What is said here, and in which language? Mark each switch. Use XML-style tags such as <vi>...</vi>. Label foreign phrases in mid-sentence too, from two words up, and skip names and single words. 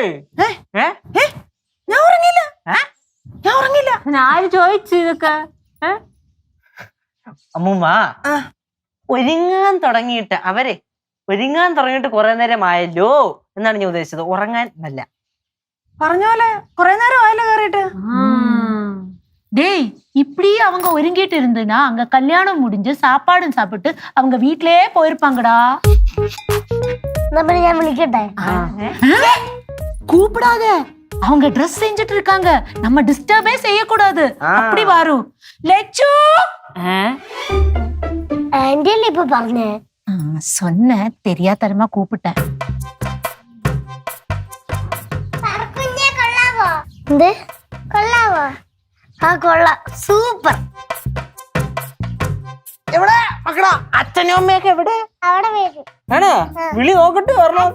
<ml>ഞാൻ ഉറങ്ങില്ല, ഞാൻ ഉറങ്ങില്ല. ആര് ചോദിച്ചു ഇതൊക്കെ? അമ്മൂമ്മ ഒരുങ്ങാൻ തുടങ്ങിയിട്ട് ഒരുങ്ങാൻ തുടങ്ങിയിട്ട് കുറെ നേരം ആയല്ലോ എന്നാണ് ഞാൻ ഉദ്ദേശിച്ചത്. ഉറങ്ങാൻ അല്ല. പറഞ്ഞ പോലെ കുറെ നേരം ആയല്ലോ കേറിയിട്ട്.</ml> <ta>டேய் இப்படியே அவங்க ஒருங்கிட்டு இருந்துனா அங்க கல்யாணம் முடிஞ்சு சாப்பாடும் சாப்பிட்டு அவங்க வீட்லயே போயிருப்பாங்கடா.</ta> <ml>ഞാൻ വിളിക്കട്ടെ?</ml> <ta>கூப்பிடாத, அவங்க ட்ரெஸ் செஞ்சுட்டு இருக்காங்க, நம்ம டிஸ்டர்பே செய்யக்கூடாது. அப்படி வாரு லெச்சு.</ta> <ml>ആന്റി അല്ലേ ഇപ്പൊ പറഞ്ഞേ?</ml> <ta>சொன்ன தெரியாதரமா கூப்பிட்டேன்.</ta> <ml>എന്ത് കൊള്ളാവോ? ആ കൊള്ളാം, സൂപ്പർ. എവിടെ മക്കളാ? അച്ഛനും അമ്മയൊക്കെ എവിടെ? അവിടെ വരും. ആണോ? വിളി നോക്കട്ടെ വരണം.</ml>